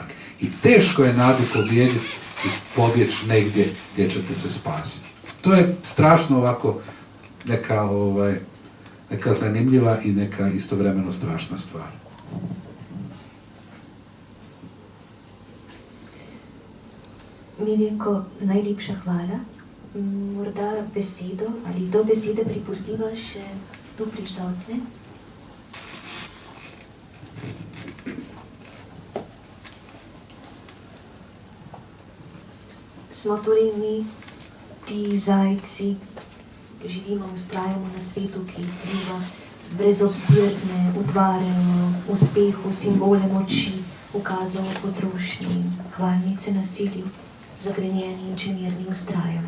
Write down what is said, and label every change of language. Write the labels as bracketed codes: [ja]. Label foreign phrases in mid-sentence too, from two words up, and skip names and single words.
[hr] I teško je nadu pobijediti i pobjeći negdje gdje ćete se spasiti. To je strašno ovako neka zanimljiva i neka istovremeno strašna stvar. [sl] Miljenko, najlepša hvala. Morda besedo ali do besede pripustiva še tu prisotne. Smo torej mi, ti zajci, živimo, ustrajamo na svetu, ki biva brezobzirne, utvarjamo uspehu, simbole moči, ukazov o potrošnji, hvalnice nasilju, zagrenjeni in čemerni ustrajamo.